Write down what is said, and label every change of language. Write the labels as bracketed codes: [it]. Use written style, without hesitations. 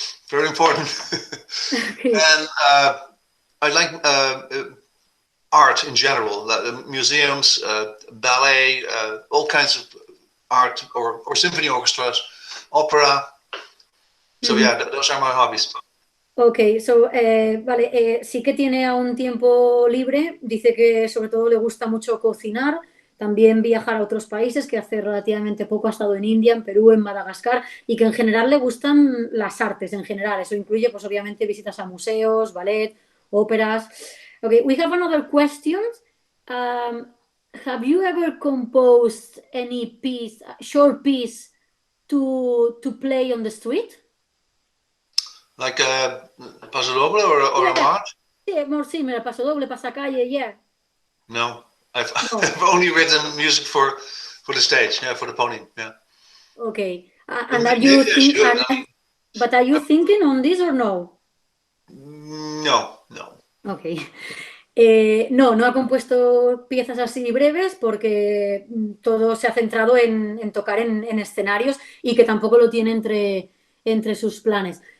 [en] very important. Okay. And I like art in general, museums, ballet, all kinds of art, or symphony orchestras, opera. So yeah, those are my hobbies. [es] Ok, vale, sí que tiene aún tiempo libre, dice que sobre todo le gusta mucho cocinar, también viajar a otros países, que hace relativamente poco ha estado en India, en Perú, en Madagascar, y que en general le gustan las artes en general, eso incluye pues obviamente visitas a museos, ballet, óperas. [en] Ok, we have another question. Um, have you ever composed any piece, short piece to play on the street? Like a paso doble or Yeah, a march? sí, more similar, paso doble, pasacalle, yeah. No, I've, No, I've only written music for the stage, yeah, for the podium, yeah. okay. But And are you maybe I think, should. I mean, but are you thinking on this or no? no, no. Okay. [es] No, no ha compuesto piezas así breves porque todo se ha centrado en tocar en escenarios y que tampoco lo tiene entre sus planes.